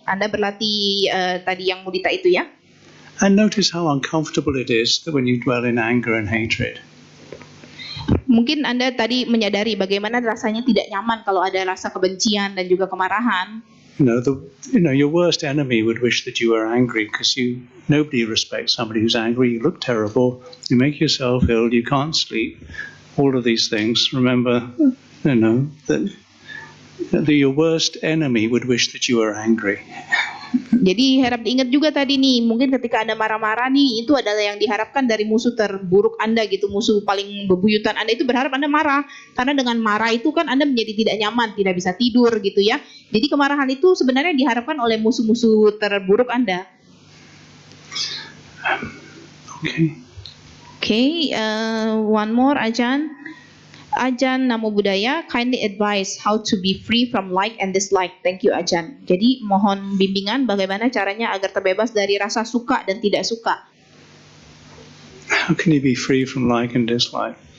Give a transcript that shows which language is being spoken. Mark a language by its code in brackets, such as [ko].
[id] Anda berlatih tadi yang mudita itu ya. [en] And notice how uncomfortable it is that when you dwell in anger and hatred. [id] Mungkin Anda tadi menyadari bagaimana rasanya tidak nyaman kalau ada rasa kebencian dan juga kemarahan. [en] Your worst enemy would wish that you were angry because nobody respects somebody who's angry. You look terrible. You make yourself ill. You can't sleep. All of these things. Remember, that your worst enemy would wish that you were angry. [id] Jadi harap diingat juga tadi nih, mungkin ketika Anda marah-marah nih, itu adalah yang diharapkan dari musuh terburuk Anda gitu, musuh paling bebuyutan Anda itu berharap Anda marah. Karena dengan marah itu kan Anda menjadi tidak nyaman, tidak bisa tidur gitu ya. Jadi kemarahan itu sebenarnya diharapkan oleh musuh-musuh terburuk Anda. [en] Okay, one more Ajan. Ajan Namo Buddhaya, kindly advise how to be free from like and dislike. Thank you Ajan. [id] Jadi mohon bimbingan bagaimana caranya agar terbebas dari rasa suka dan tidak suka. [en] How can you be free from like and dislike?